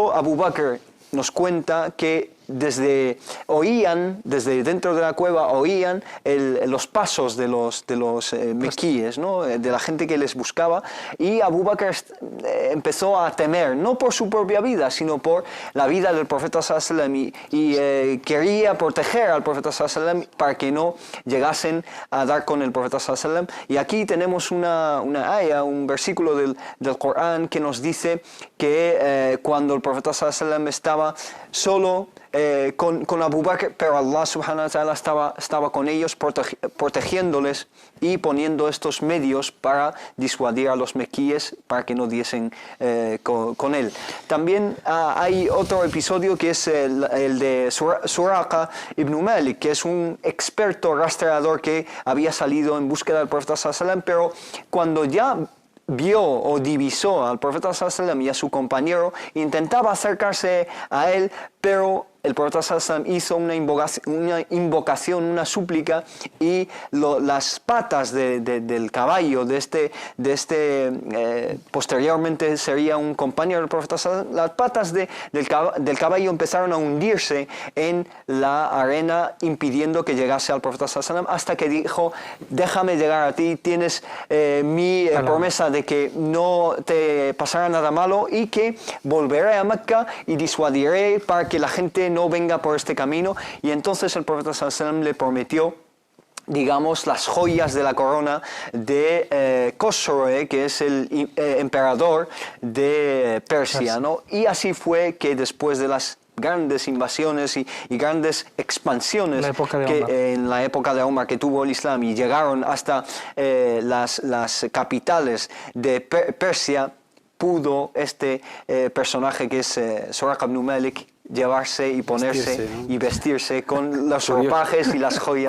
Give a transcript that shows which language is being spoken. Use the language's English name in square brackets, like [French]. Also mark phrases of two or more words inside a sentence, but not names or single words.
[Spanish] Incluso Abu Bakr nos cuenta que oían, desde dentro de la cueva, oían los pasos de los mequíes, ¿no? De la gente que les buscaba, y Abu Bakr empezó a temer, no por su propia vida, sino por la vida del profeta [Arabic] صلى الله عليه وسلم, [Spanish] y quería proteger al profeta [Arabic] صلى الله عليه وسلم [Spanish] para que no llegasen a dar con el profeta [Arabic] صلى الله عليه وسلم. [Spanish] Y aquí tenemos una aya, un versículo del Corán que nos dice que cuando el profeta [Arabic] صلى الله عليه وسلم [Spanish] estaba solo con Abu Bakr, pero Allah [Arabic] سبحانه وتعالى [Spanish] estaba con ellos, protegiéndoles y poniendo estos medios para disuadir a los mequíes para que no diesen con él. También hay otro episodio que es el de Suraqa ibn Malik, que es un experto rastreador que había salido en búsqueda del profeta [Arabic] صلى الله عليه وسلم, [Spanish] pero cuando ya vio o divisó al profeta [Arabic] صلى الله عليه وسلم [Spanish] y a su compañero, intentaba acercarse a él, pero el profeta [Arabic] صلى الله عليه وسلم [Spanish] hizo una invocación, una súplica, y las patas del caballo, posteriormente sería un compañero del profeta [Arabic] صلى الله عليه وسلم, [Spanish] las patas del caballo empezaron a hundirse en la arena, impidiendo que llegase al profeta [Arabic] صلى الله عليه وسلم, [Spanish] hasta que dijo: déjame llegar a ti, tienes mi promesa de que no te pasará nada malo y que volveré a Mecca y disuadiré para que la gente no venga por este camino. Y entonces el profeta [Arabic] صلى الله عليه وسلم [Spanish] le prometió, digamos, las joyas de la corona de Khosrow, que es el emperador de Persia, ¿no? Y así fue que después de las grandes invasiones y grandes expansiones en la época de Omar que tuvo el Islam, y llegaron hasta las capitales de Persia, pudo este personaje que es Suraqa ibn Malik llevarse y ponerse y vestirse con los ropajes y las joyas.